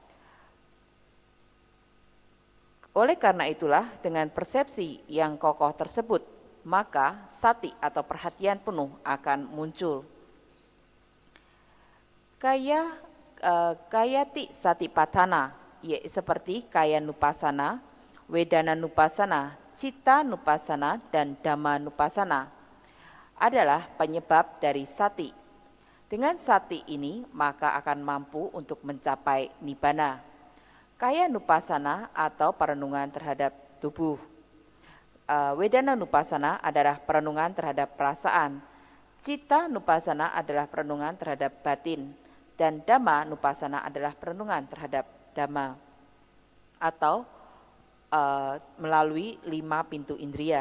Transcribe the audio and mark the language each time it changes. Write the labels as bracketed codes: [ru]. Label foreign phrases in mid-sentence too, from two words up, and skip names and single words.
[id] Oleh karena itulah dengan persepsi yang kokoh tersebut, maka sati atau perhatian penuh akan muncul. [pi] Kayati satipatthana, [id] seperti [pi] kaya nupassana, wedana nupassana, citta nupassana, [id] dan [pi] dhamma nupassana [id] adalah penyebab dari sati. Dengan sati ini maka akan mampu untuk mencapai nibbana. [pi] Kaya nupassana [id] atau perenungan terhadap tubuh. [pi] Wedana Nupassana [id] adalah perenungan terhadap perasaan. [pi] Citta Nupassana [id] adalah perenungan terhadap batin. Dan [pi] Dhamma Nupassana [id] adalah perenungan terhadap Dhamma. Atau melalui 5 pintu indria.